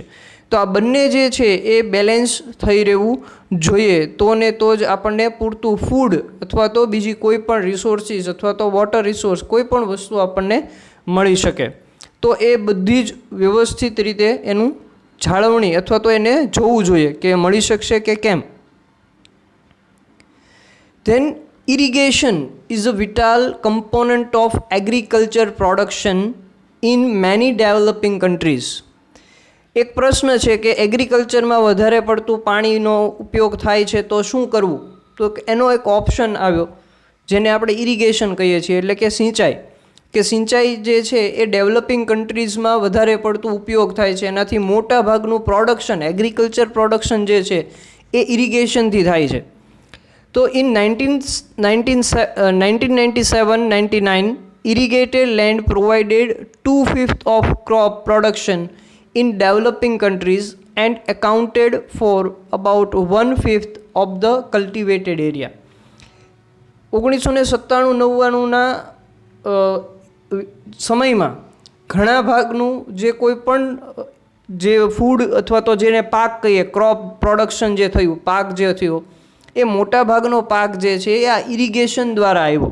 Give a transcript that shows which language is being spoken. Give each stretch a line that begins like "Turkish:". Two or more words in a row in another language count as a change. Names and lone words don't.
Gujarati: તો આ બંને જે છે એ બેલેન્સ થઈ રહેવું જોઈએ, તો ને તો જ આપણને પૂરતું ફૂડ અથવા તો બીજી કોઈ પણ રિસોર્સિસ અથવા તો
English: water resource
Gujarati: કોઈ પણ વસ્તુ આપણને મળી શકે. તો એ બધી જ વ્યવસ્થિત રીતે એનું જાળવણી અથવા તો એને જોવું જોઈએ કે મળી શકશે કે કેમ.
English: Then irrigation is a vital component of agriculture production in many developing countries.
Gujarati: એક પ્રશ્ન છે કે એગ્રીકલ્ચરમાં વધારે પડતું પાણીનો ઉપયોગ થાય છે તો શું કરવું? તો એનો એક ઓપ્શન આવ્યો જેને આપણે ઇરિગેશન કહીએ છીએ, એટલે કે સિંચાઈ. કે સિંચાઈ જે છે એ
English: developing countriesમાં
Gujarati: વધારે પડતું ઉપયોગ થાય છે, એનાથી મોટા ભાગનું
English: production agriculture production
Gujarati: જે છે એ ઇરિગેશનથી થાય છે.
English: તો ઇન 1997-99 irrigated land provided 2/5 of crop production in developing countries and accounted for about 1/5 of the cultivated area.
Gujarati: 1997-99ના સમયમાં ઘણા ભાગનું જે કોઈ પણ જે ફૂડ અથવા તો જેને પાક કહીએ,
English: crop production
Gujarati: જે થયું, પાક જે થયો એ મોટા ભાગનો પાક જે છે એ આ ઇરિગેશન દ્વારા આવ્યો.